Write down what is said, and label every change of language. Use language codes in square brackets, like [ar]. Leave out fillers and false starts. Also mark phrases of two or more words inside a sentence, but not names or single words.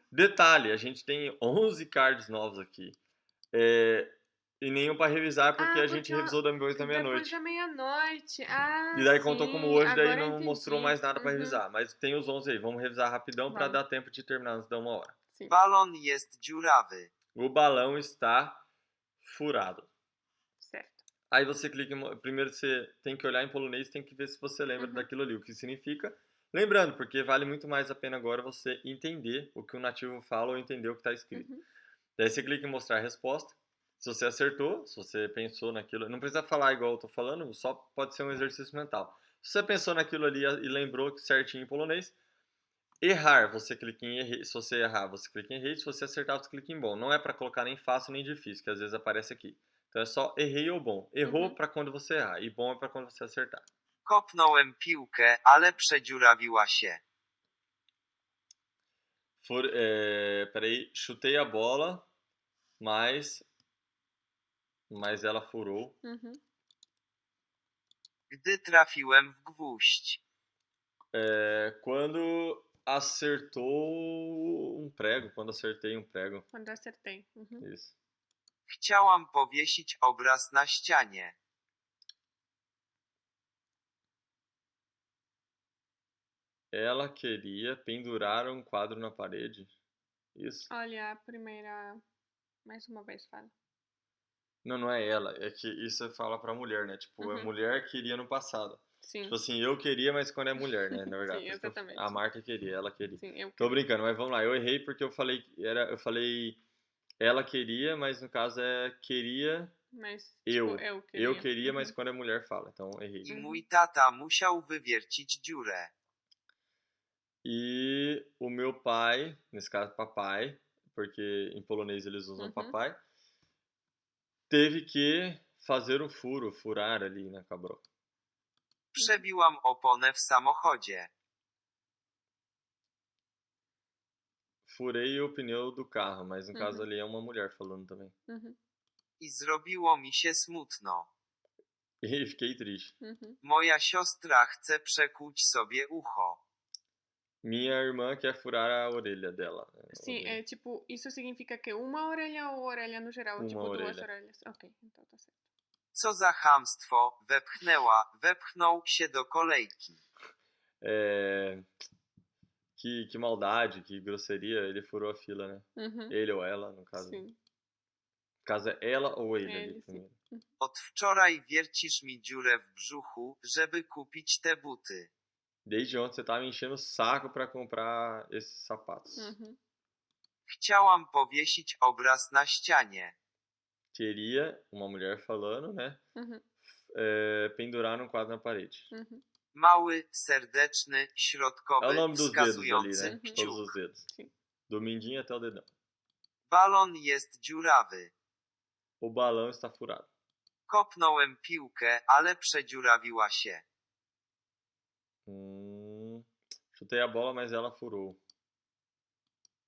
[pt] Detalhe, a gente tem 11 cards novos aqui. E nenhum para revisar porque a gente revisou depois da meia-noite. Depois da meia-noite. E daí contou Sim, como hoje, daí agora não entendi. mostrou mais nada para revisar. Mas tem os 11 aí, vamos revisar rapidão para dar tempo de terminar antes da 1 hora. Sim. [pl] Balon jest dziurawy. [pt] O balão está furado. Certo. Aí você clica em... Primeiro você tem que olhar em polonês, tem que ver se você lembra daquilo ali, o que significa. Lembrando, porque vale muito mais a pena agora você entender o que o nativo fala ou entender o que está escrito. Uhum. Daí você clica em mostrar a resposta. Se você acertou, se você pensou naquilo... Não precisa falar igual eu tô falando, só pode ser um exercício mental. Se você pensou naquilo ali e lembrou certinho em polonês, errar, você clica em errei. Se você errar, você clica em errei. Se você acertar, você clica em bom. Não é para colocar nem fácil nem difícil, que às vezes aparece aqui. Então é só errei ou bom. Errou para quando você errar e bom é para quando você acertar. [pl] Kopnąłem piłkę, ale przedziurawiła się. [pt] Peraí, chutei a bola, mas ela furou. Uhum. [pl] Gdy trafiłem w gwóźdź. [pt] Quando acertou um prego, quando acertei um prego. Quando acertei. Uhum. Isso. [pl] Chciałam powiesić obraz na ścianie. [pt] Ela queria pendurar um quadro na parede. Isso? Olha, a primeira... Mais uma vez, fala. Não é ela. É que isso fala pra mulher, né? Tipo, a mulher queria no passado. Sim. Tipo assim, eu queria, mas quando é mulher, né? Na verdade. Sim, exatamente. A Marta queria, ela queria. Sim, eu Tô brincando, mas vamos lá. Eu errei porque eu falei ela queria, mas no caso é queria. Mas, Eu. tipo, eu queria. Eu queria, mas quando é mulher fala. Então errei. [pl] I mój tata musiał wywiercić dziurę. [pt] E o meu pai, nesse caso papai, porque em polonês eles usam papai, teve que fazer um furo, furar ali na cabro. [pl] Przebiłam oponę w samochodzie. [pt] Furei o pneu do carro, mas no caso ali é uma mulher falando também. [pl] I zrobiło mi się smutno. [pt] E fiquei triste. [pl] Moja siostra chce przekłuć sobie ucho. [pt] Minha irmã quer furar a orelha dela. Sim, é tipo, isso significa que uma orelha ou orelha no geral? Uma tipo, orelha. 2 orelhas. Ok, então tá certo. [pl] Co za chamstwo, wepchnął się do kolejki. [pt] Que maldade, que grosseria, ele furou a fila, né? Ele ou ela, no caso. Sim. No caso é ela ou ele ali primeiro. [pl] Od wczoraj wiercisz mi dziurę w brzuchu, żeby kupić te buty. [pt] Desde ontem você tá me enchendo o saco pra comprar esses sapatos. [pl] Chciałam powiesić obraz na ścianie. [pt] Queria, uma mulher falando, né? Pendurar um quadro na parede. [pl] Mały, serdeczny, [pt] É o [pl] środkowy, [pt] nome dos dedos ali, [pl] wskazujący [pt] né? Todos [pl] kciuk. [pt] os dedos. Sim. Do mindinho até o dedão. [pl] Balon jest dziurawy. [pt] O balão está furado. [pl] Kopnąłem piłkę, ale przedziurawiła się. [pt] Chutei a bola, mas ela furou.